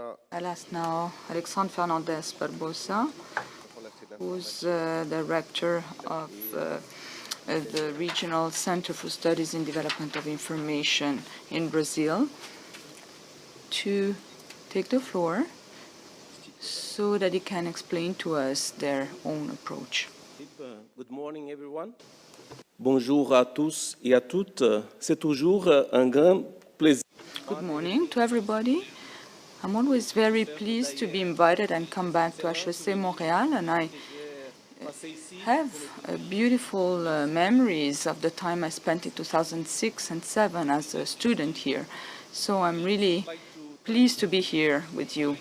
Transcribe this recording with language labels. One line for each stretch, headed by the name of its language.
English: I'll ask now Alexandre Fernandez Barbosa, who's director of the Regional Center for Studies in Development of Information in Brazil, to take the floor so that he can explain to us their own approach. Good morning, everyone.
French: Bonjour à tous et à toutes. C'est toujours un grand plaisir.
English: Good morning to everybody. I'm always very pleased to be invited and come back to HEC Montreal, and I have beautiful memories of the time I spent in 2006 and 2007 as a student here. So I'm really pleased to be here with you.